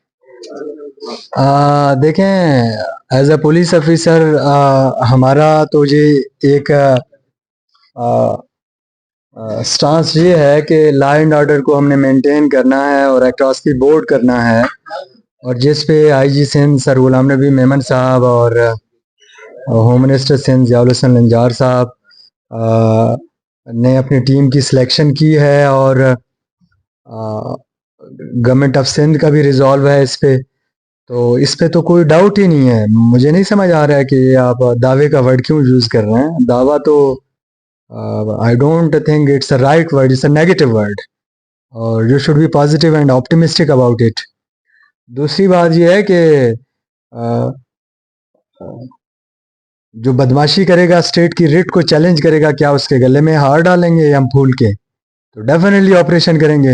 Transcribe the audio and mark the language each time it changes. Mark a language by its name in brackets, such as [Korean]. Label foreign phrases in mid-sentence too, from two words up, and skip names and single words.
[Hindi] देखें, [English] as a police officer [Hindi] हमारा तो ये एक स्टांस ये है कि [English] law and order [Hindi] को हमने मेंटेन करना है और [English] across the board [Hindi] करना है, और जिस पे आईजी सिंध सर गुलाम नबी मेमन साहब और [English] home minister [Hindi] सिंध ज़ियाउल हसन लंजार साहब ने अपनी टीम की सिलेक्शन की है और [English] government of Sindh [Hindi] का भी रिजॉल्व है इस पे। तो इस पे तो कोई डाउट ही नहीं है। मुझे नहीं समझ आ रहा है कि आप दावे का वर्ड क्यों यूज कर रहे हैं। दावा तो [English] I don't think it's a right word, it's a negative word, और you should be positive and optimistic about it. [Hindi] दूसरी बात यह है कि जो बदमाशी करेगा, स्टेट की रिट को चैलेंज करेगा, क्या उसके गले में हार डालेंगे या हम फूल के? तो डेफिनेटली ऑपरेशन करेंगे।